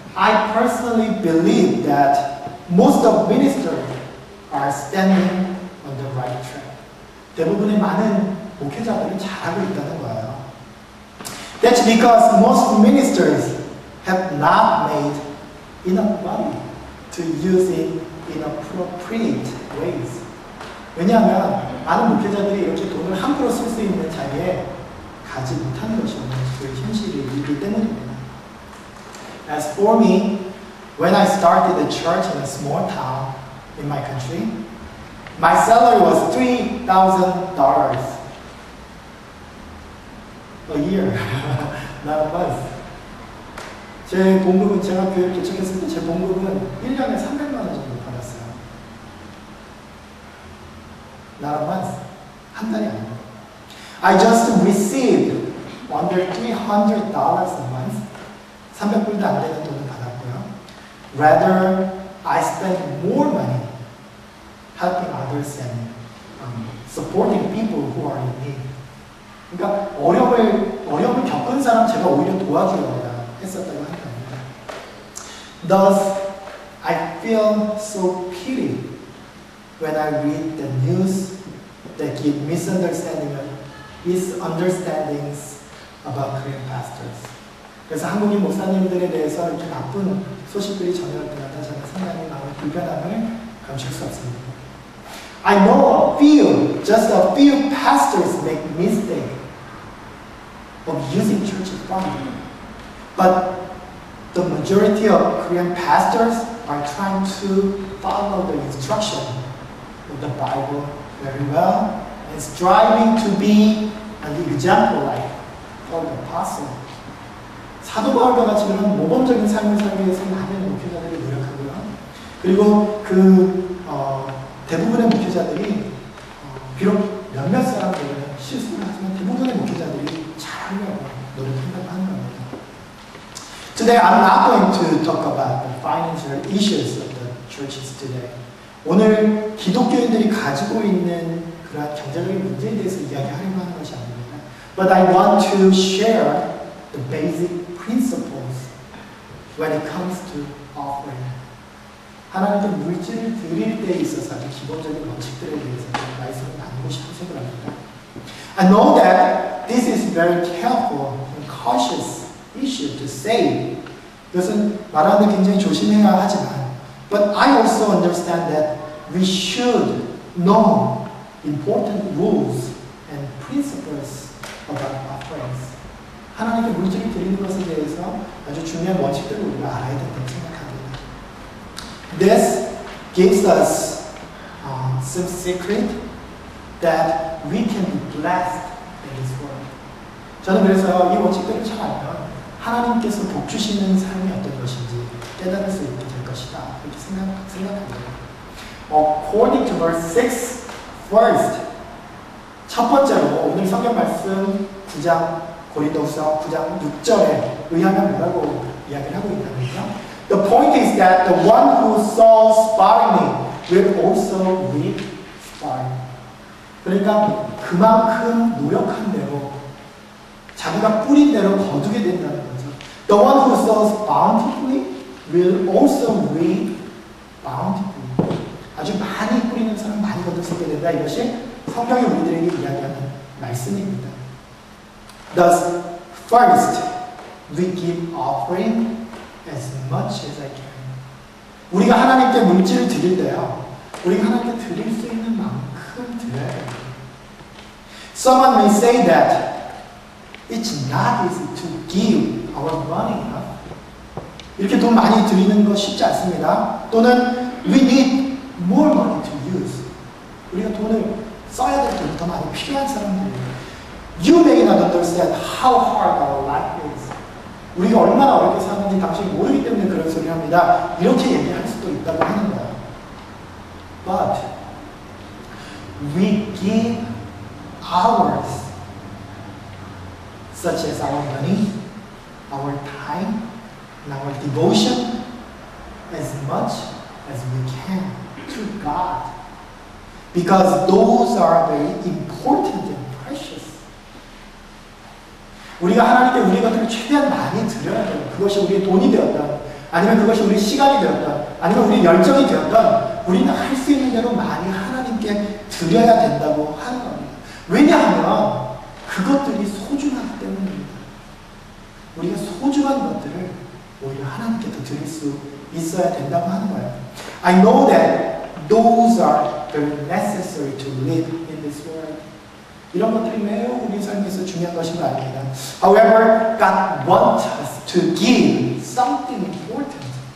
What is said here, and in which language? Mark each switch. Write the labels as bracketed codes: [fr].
[en] I personally believe that most of ministers are standing on the right track. [ko] 대부분의 많은 목회자들이 잘하고 있다는 거예요. [en] That's because most ministers have not made enough money to use it in appropriate ways. [ko] 왜냐하면 많은 목회자들이 이렇게 돈을 함부로 쓸 수 있는 자리에 가지 못하는 것이 오늘 그 현실이기 때문입니다. [en] As for me, when I started a church in a small town in my country, my salary was $3,000 a year, not a month. [ko] 제 봉급은 제가 교회를 개척했을 때 제 봉급은 1년에 300만 원 정도 받았어요. [en] Not a month. [ko] 한 달이 아니에요. [en] I just received under $300 a month. [ko] 300불도 안 되는 돈을 받았고요. [en] Rather, I spent more money helping others and supporting people who are in need. [ko] 그러니까 어려움을 겪은 사람 제가 오히려 도와주려고 했었다고 하는 겁니다. [en] Thus, I feel so pity when I read the news that give misunderstandings about Korean pastors. [ko] 그래서 한국인 목사님들에 대해서 이렇게 나쁜 소식들이 전해올 때마다 저는 상당히 마음의 불편함을 감출 수 없습니다. [en] I know just a few pastors make mistake of using church funds, but the majority of Korean pastors are trying to follow the instruction of the Bible very well and striving to be an example like Paul the Apostle. [ko] 사도 바울과 같이 그런 모범적인 삶을 살기 위해서 많은 목회자들이 노력하고요. 그리고 대부분의 목회자들이 비록 몇몇 사람들은 실수를 하지만 대부분의 목회자들이 잘하려고 노력한다고 하는 겁니다. [en] Today I'm not going to talk about the financial issues of the churches today. [ko] 오늘 기독교인들이 가지고 있는 그러한 경제적인 문제에 대해서 이야기하려고 하는 것이 아닙니다. [en] But I want to share the basic principles when it comes to offering. [ko] 하나님께 물질을 드릴 때 있어서 아주 기본적인 원칙들에 대해서 말씀을 나누고 싶은 생각입니다. [en] I know that this is very careful and cautious issue to say. [ko] 이것은 말하는데 굉장히 조심해야 하지만, [en] but I also understand that we should know important rules and principles about offerings. [ko] 하나님께 물질을 드리는 것에 대해서 아주 중요한 원칙들을 우리가 알아야 된다고 생각합니다. [en] This gives us some secret that we can be blessed in this world. [ko] 저는 그래서 이 원칙들을 잘 알면 하나님께서 복 주시는 삶이 어떤 것인지 깨달을 수 있게 될 것이다. 그렇게 생각합니다. [en] According to verse 6, first, [ko] 첫 번째로 오늘 성경 말씀 9장 고린도후서 9장 6절에 의하면 뭐라고 이야기를 하고 있냐면요. [en] The point is that the one who sows sparingly will also reap sparingly. [ko] 그러니까 그만큼 노력한 대로 자기가 뿌린 대로 거두게 된다는 거죠. [en] The one who sows bountifully will also reap bountifully. [ko] 아주 많이 뿌리는 사람 많이 거둘 수 있게 된다. 이것이 성경이 우리들에게 이야기하는 말씀입니다. [en] Thus, first, we give offering as much as I can. [ko] 우리가 하나님께 물질을 드릴 때요, 우리가 하나님께 드릴 수 있는 만큼 드려야 됩니다. [en] Someone may say that It's not easy to give our money enough. [ko] 이렇게 돈 많이 드리는 거 쉽지 않습니다. 또는 [en] we need more money to use. [ko] 우리가 돈을 써야 될 돈이 더 많이 필요한 사람들이에요. [en] You may not understand how hard our life is. [ko] 우리가 얼마나 어렵게 사는지 당신이 모르기 때문에 그런 소리를 합니다. 이렇게 얘기할 수도 있다고 하는 거야. [en] But we give ours, such as our money, our time, and our devotion, as much as we can to God. Because those are very important and precious. [ko] 우리가 하나님께 우리의 것들을 최대한 많이 드려야 돼요. 그것이 우리의 돈이 되었던, 아니면 그것이 우리의 시간이 되었던, 아니면 우리의 열정이 되었던, 우리는 할 수 있는 대로 많이 하나님께 드려야 된다고 하는 겁니다. 왜냐하면 그것들이 소중하기 때문입니다. 우리가 소중한 것들을 오히려 하나님께 더 드릴 수 있어야 된다고 하는 거예요. [en] I know that those are very necessary to live in this world. [ko] 이런 것들이 매우 우리 삶에서 중요한 것인 거 아닙니다. [en] However, God wants us to give something important.